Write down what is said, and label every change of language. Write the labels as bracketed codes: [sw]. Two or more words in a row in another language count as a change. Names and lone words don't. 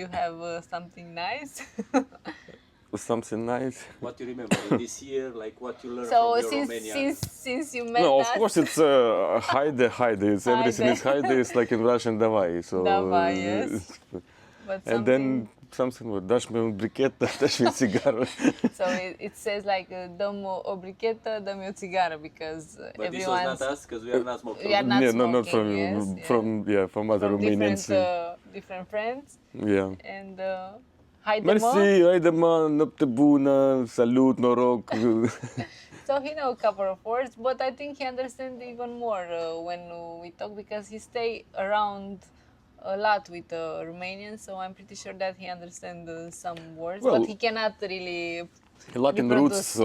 [en] Do you have something nice? something nice. What you remember this year, like what you learned So from your since Romanian? since you met No, us, of course it's haide. It's everything is haide. It's like in Russian davai. So Davai, yes. But and then something with [ro] dași-mi un brichetă, dași-mi o țigară. [en] so it says like [ro] dăm o brichetă, dăm o țigară, [en] because But this was everyone's not us, because we are not smoking. we are not Yeah, smoking, not from yes, from other from Romanians. different friends, Yeah. and haide [ro] Mersi, mă. haide mă, noapte bună, salut, noroc. [en] So he know a couple of words, but I think he understands even more when we talk, because he stay around a lot with Romanians, so I'm pretty sure that he understands some words, Well, but he cannot really. A lot in roots, so